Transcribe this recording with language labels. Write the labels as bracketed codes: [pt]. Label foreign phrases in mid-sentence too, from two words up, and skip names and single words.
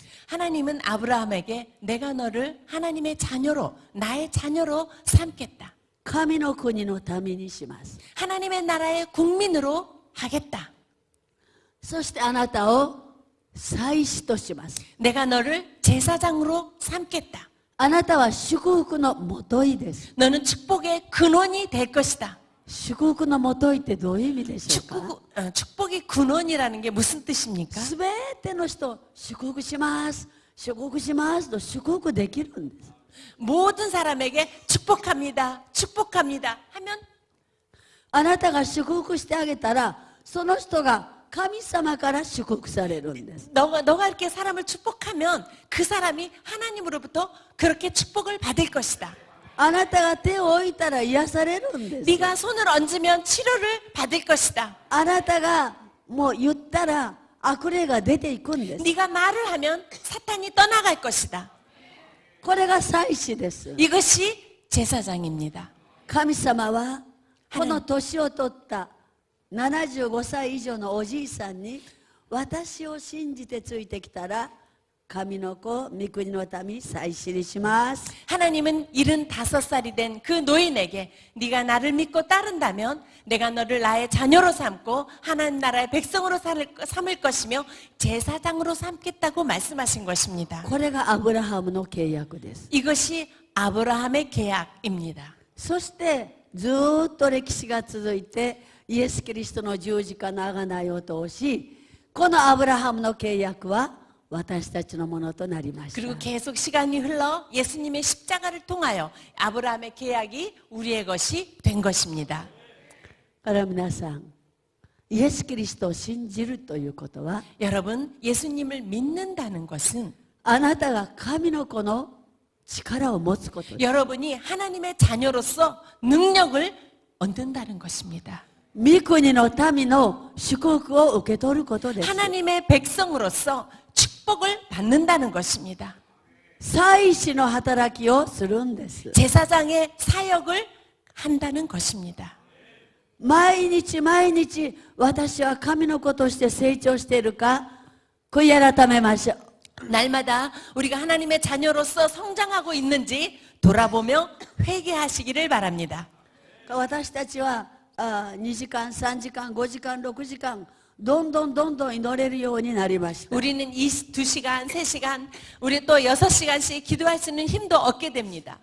[ko] 하나님은 아브라함에게 내가 너를 하나님의 자녀로 나의 자녀로 삼겠다. [ja] 神の国のためにします。 [ko] 하나님의 나라의 국민으로 하겠다. [ja] そしてあなたを祭司とします。 [ko] 내가 너를 제사장으로 삼겠다. [ja] あなたは祝福のもといです。 [ko] 너는 축복의 근원이 될 것이다. [ja] 祝福のもといってどういう意味でしょうか。 [ko] 축복의 근원이라는 게 무슨 뜻입니까? [ja] すべての人祝福します祝福しますと祝福できるんです。 [ko] 모든 사람에게 축복합니다. 축복합니다. 하면 [ja] あなたが祝福してあげたらその人が神様から祝福されるんです。 [ko] 너가 이렇게 사람을 축복하면 그 사람이 하나님으로부터 그렇게 축복을 받을 것이다. [ja] あなたが手を置いたら癒されるんです。 [ko] 네가 손을 얹으면 치료를 받을 것이다. [ja] あなたがもう言ったら悪霊が出ていくんです。 [ko] 네가 말을 하면 사탄이 떠나갈 것이다. [ja] これが祭司です。 [ko] 이것이 제사장입니다. [ja] 神様はこの年を取った75歳以上のおじいさんに私を信じてついてきたら神の子、御国の民、祭司にします。 [ko] 하나님은 75살이 된 그 노인에게 네가 나를 믿고 따른다면 내가 너를 나의 자녀로 삼고 하나님 나라의 백성으로 삼을 것이며 제사장으로 삼겠다고 말씀하신 것입니다. [ja] これがアブラハムの契約です。 [ko] 이것이 아브라함의 계약입니다. [ja] そしてずっと歴史が続いてイエス・キリストの十字架の贖いを通しこのアブラハムの契約は私たちのものとなりました。 [ko] 그리고 계속 시간이 흘러 예수님의 십자가를 통하여 아브라함의 계약이 우리의 것이 된 것입니다. [ja] だから皆さんイエス・キリストを信じるということは [ko] 여러분 예수님을 믿는다는 것은 [ja] あなたが神の子の力を持つことです。 [ko] 여러분이 하나님의 자녀로서 능력을 얻는다는 것입니다. [ja] 御国の民の祝福を受け取ることです。 [ko] 하나님의 백성으로서 축복을 받는다는 것입니다. [ja] 祭司の働きをするんです。 [ko] 제사장의 사역을 한다는 것입니다. [ja] 毎日毎日私は神の子として成長しているか悔い改めましょう。 [ko] 날마다 우리가 하나님의 자녀로서 성장하고 있는지 돌아보며 회개하시기를 바랍니다. [ja] 私たちは2時間3時間5時間6時間どんどん祈れるようになりました。 [ko] 우리는 2시간, 3시간, 우리 또 6시간씩 기도할 수 있는 힘도 얻게 됩니다.